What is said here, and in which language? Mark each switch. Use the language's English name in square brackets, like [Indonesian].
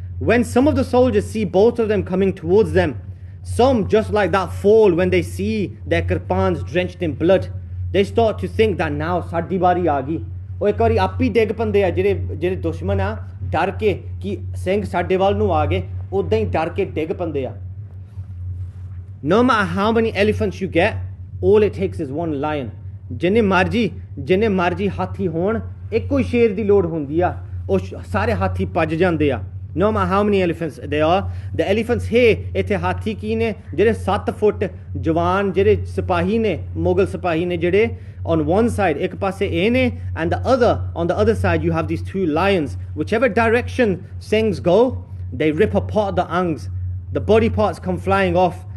[English] When some of the soldiers see both of them coming towards them, some just like that fall when they see their kirpans drenched in blood. They start to think that now [Punjabi] साडी बारी आ गई। ਉਹ ਇੱਕ ਵਾਰੀ ਆਪ ਹੀ ਡਿੱਗ ਪੈਂਦੇ ਆ ਜਿਹੜੇ ਦੁਸ਼ਮਣ ਆ, ਡਰ ਕੇ ਕਿ ਸਿੰਘ ਸਾਡੇ ਵੱਲ ਨੂੰ ਆ ਗਏ, ਉਦਾਂ ਹੀ ਡਰ ਕੇ ਡਿੱਗ ਪੈਂਦੇ ਆ। [English] No matter how many elephants you get, all it takes is one lion. [Punjabi] ਜਿੰਨੇ ਮਰਜੀ ਹਾਥੀ ਹੋਣ, ਇੱਕੋ ਹੀ ਸ਼ੇਰ ਦੀ ਲੋੜ ਹੁੰਦੀ ਆ, ਉਹ ਸਾਰੇ ਹਾਥੀ ਭੱਜ ਜਾਂਦੇ ਆ। [English] No matter how many elephants there are, the elephants here, [Punjabi] ਇੱਥੇ ਹਾਥੀ ਕੀ ਨੇ, ਜਿਹੜੇ [English] 7 foot ਜਵਾਨ ਜਿਹੜੇ ਸਿਪਾਹੀ ਨੇ, ਮੁਗਲ ਸਿਪਾਹੀ ਨੇ, ਜਿਹੜੇ on one side [Punjabi] ਇੱਕ ਪਾਸੇ ਇਹ ਨੇ, [English] and on the other side you have these 2 lions. Whichever direction Singhs go, they rip apart the angs, the body parts come flying off.